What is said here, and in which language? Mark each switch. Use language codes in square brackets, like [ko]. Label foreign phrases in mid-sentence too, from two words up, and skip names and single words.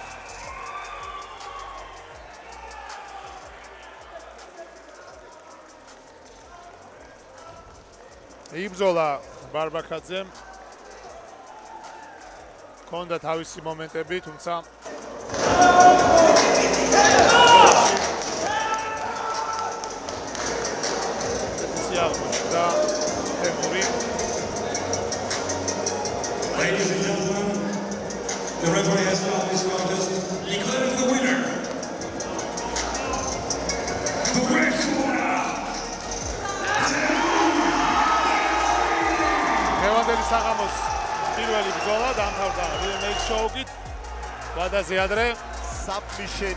[ka] იბრძოლა ბარბაქაძემ. ჰქონდა თავისი მომენტები, თუმცა და თემური [en] Ladies and gentlemen, the referee has called this contest declaring the winner. The red corner. [ka] მევანდელი საღამოს პირველი ბრძოლა დამთავრდა რიო ნეიქ შოუკით. ვადაზე ადრე submission